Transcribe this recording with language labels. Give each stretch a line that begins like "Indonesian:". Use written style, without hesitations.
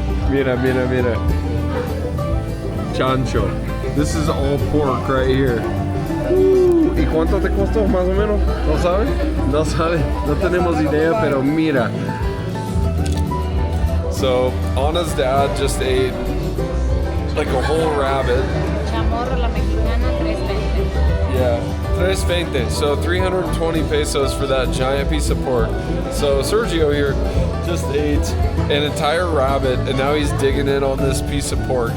Spanish: Mira, mira, mira. Chancho.
English: This is all pork right here.
Spanish: ¿Y cuánto te costó más o menos? ¿No sabes? No sabes. No tenemos idea, pero mira.
English: So, Anna's dad just ate like a whole rabbit.
Spanish: Chamorro la mexicana, 320.
English: Yeah, 320. So 320 pesos for that giant piece of pork. So Sergio here just ate an entire rabbit, and now he's digging in on this piece of pork.